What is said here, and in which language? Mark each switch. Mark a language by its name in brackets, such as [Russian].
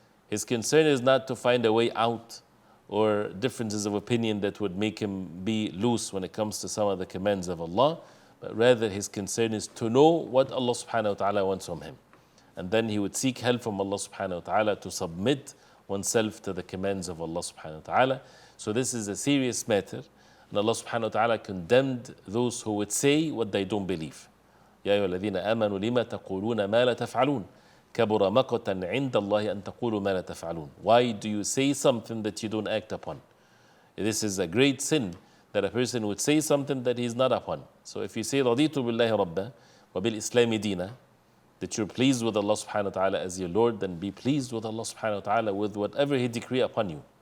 [English] His concern is not to find a way out or differences of opinion that would make him be loose when it comes to some of the commands of Allah, but rather his concern is to know what Allah subhanahu wa ta'ala wants from him. And then he would seek help from Allah subhanahu wa ta'ala to submit oneself to the commands of Allah subhanahu wa ta'ala. So this is a serious matter. And Allah subhanahu wa ta'ala condemned those who would say what they don't believe. [Arabic] يا أيها الذين آمنوا لما تقولون ما لا تفعلون كبر مقتا عند الله أن تقولوا ما لا تفعلون. [English] Why do you say something that you don't act upon? This is a great sin that a person would say something that he is not upon. So if you say [Arabic] رضيت بالله ربا وبالإسلام دينا, [English] that you're pleased with Allah subhanahu wa ta'ala as your Lord, then be pleased with Allah subhanahu wa ta'ala with whatever He decree upon you.